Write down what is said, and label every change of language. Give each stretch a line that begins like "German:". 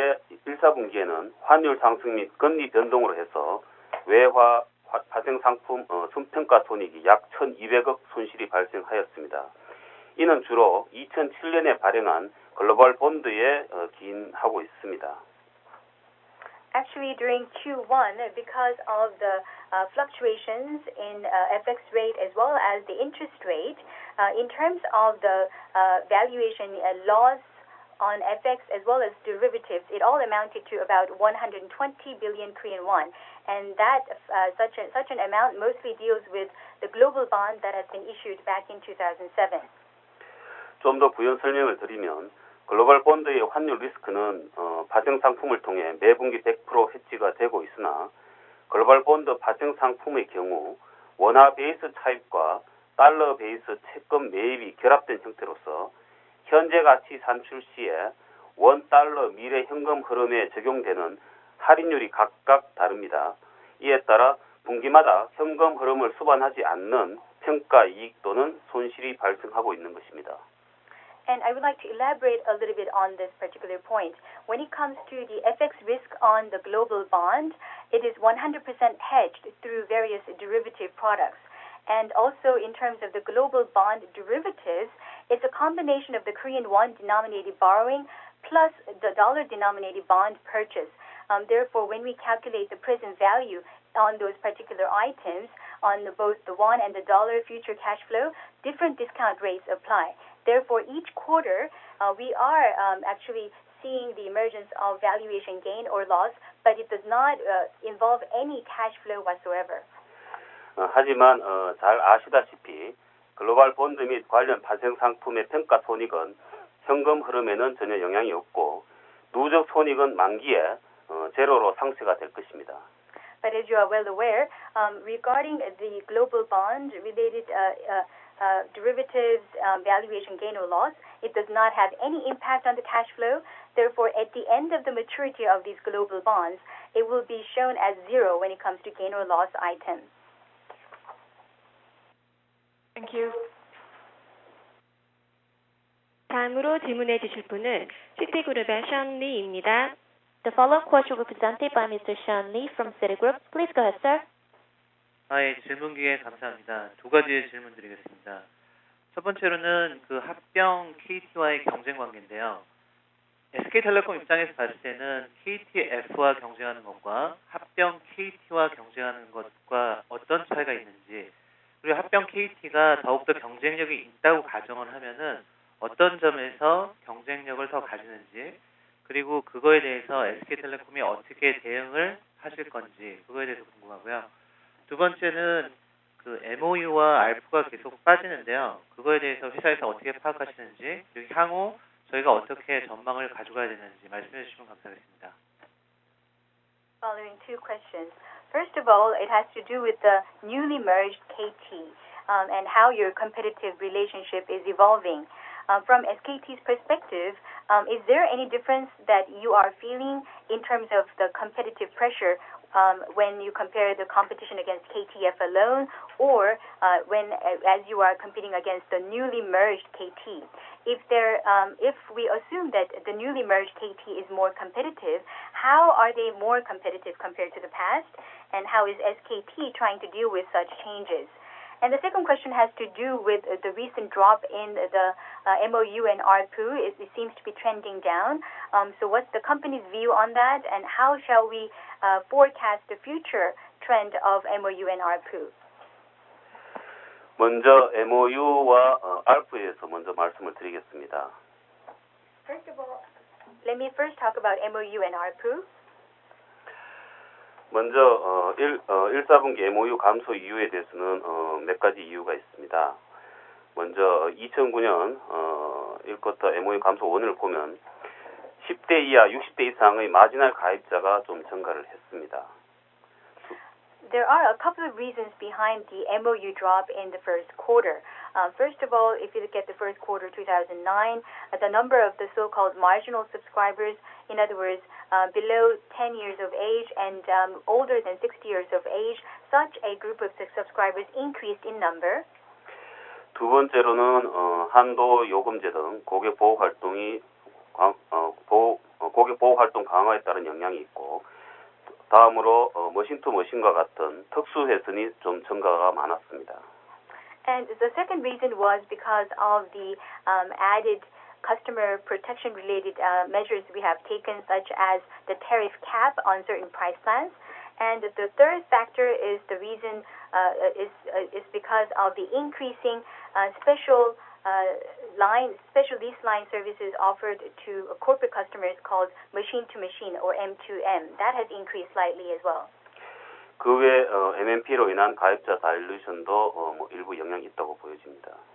Korean: 1사분기에는 환율 상승 및 금리 변동으로 해서 외화 파생 상품 순평가 손익이 약 1,200억 손실이 발생하였습니다. 이는 주로 2007년에 발행한 글로벌 본드에 기인하고 있습니다.
English: Actually, during Q1, because of the fluctuations in FX rate as well as the interest rate, in terms of the valuation loss on FX as well as derivatives, it all amounted to about 120 billion Korean won. And that such an amount mostly deals with the global bond that has been issued back in 2007.
Korean: 좀 더 부연 설명을 드리면, 글로벌 본드의 환율 리스크는 파생 상품을 통해 매분기 100% 해지가 되고 있으나, 글로벌 본드 파생 상품의 경우 원화 베이스 차입과 달러 베이스 채권 매입이 결합된 형태로서 현재 가치 산출 시에 원 달러 미래 현금 흐름에 적용되는 할인율이 각각 다릅니다. 이에 따라 분기마다 현금 흐름을 수반하지 않는 평가 이익 또는 손실이 발생하고 있는 것입니다.
English: And I would like to elaborate a little bit on this particular point. When it comes to the FX risk on the global bond, it is 100% hedged through various derivative products. And also in terms of the global bond derivatives, it's a combination of the Korean won denominated borrowing plus the dollar denominated bond purchase. Therefore, when we calculate the present value on those particular items, on both the won and the dollar future cash flow, different discount rates apply. Therefore, each quarter, we are actually seeing the emergence of valuation gain or loss, but it does not involve any cash flow whatsoever.
Korean: 하지만 잘 아시다시피 글로벌 본드 및 관련 발생 상품의 평가 손익은 현금 흐름에는 전혀 영향이 없고 누적 손익은 만기에 제로로 상쇄가 될 것입니다.
English: But as you are well aware, regarding the global bond related derivatives valuation gain or loss, it does not have any impact on the cash flow. Therefore, at the end of the maturity of these global bonds, it will be shown as zero when it comes to gain or loss items. Thank you.
Korean: 다음으로 질문해 주실 분은 시티그룹의 션 리입니다.
English: The following question will be presented by Mr. Sean Lee from Citigroup. Please go ahead, sir.
Korean: 예, 질문 기회 감사합니다. 두 가지 질문 드리겠습니다. 첫 번째로는 그 합병 KT와의 경쟁 관계인데요. SK텔레콤 입장에서 봤을 때는 KTF와 경쟁하는 것과 합병 KT와 경쟁하는 것과 어떤 차이가 있는지, 그리고 합병 KT가 더욱더 경쟁력이 있다고 가정을 하면은 어떤 점에서 경쟁력을 더 가지는지, 그리고 그거에 대해서 SK텔레콤이 어떻게 대응을 하실 건지 그거에 대해서 궁금하고요. 두 번째는 그 MOU와 ARPU가 계속 빠지는데요. 그거에 대해서 회사에서 어떻게 파악하시는지, 그리고 향후 저희가 어떻게 전망을 가져가야 되는지 말씀해 주시면 감사하겠습니다.
English: Following two questions. First of all, it has to do with the newly merged KT and how your competitive relationship is evolving. From SKT's perspective, is there any difference that you are feeling in terms of the competitive pressure when you compare the competition against KTF alone, or as you are competing against the newly merged KT? If we assume that the newly merged KT is more competitive, how are they more competitive compared to the past, and how is SKT trying to deal with such changes? And the second question has to do with the recent drop in the MOU and ARPU. It seems to be trending down. So what's the company's view on that, and how shall we forecast the future trend of MOU and ARPU?
Korean: 먼저 MOU와 ARPU에서 먼저 말씀을 드리겠습니다.
English: First of all, let me first talk about MOU and ARPU.
Korean: 먼저 1사분기 MOU 감소 이유에 대해서는 몇 가지 이유가 있습니다. 먼저 2009년 1쿼터 MOU 감소 원인을 보면 10대 이하, 60대 이상의 마지널 가입자가 좀 증가를 했습니다.
English: There are a couple of reasons behind the MOU drop in the first quarter. First of all, if you look at the first quarter 2009, the number of the so-called marginal subscribers, in other words, below 10 years of age and older than 60 years of age, such a group of subscribers increased in number.
Korean: 두 번째로는 한도 요금제 등 고객 보호 활동이 고객 보호 활동 강화에 따른 영향이 있고, 다음으로 머신 투 머신과 같은 특수 회선이 좀 증가가 많았습니다.
English: And the second reason was because of the added customer protection related measures we have taken, such as the tariff cap on certain price plans. And the third factor is the reason is because of the increasing special lease line services offered to corporate customers called machine to machine or M2M. That has increased slightly as well.
Korean: 그 외 MMP로 인한 가입자 다일루션도 일부 영향이 있다고 보여집니다.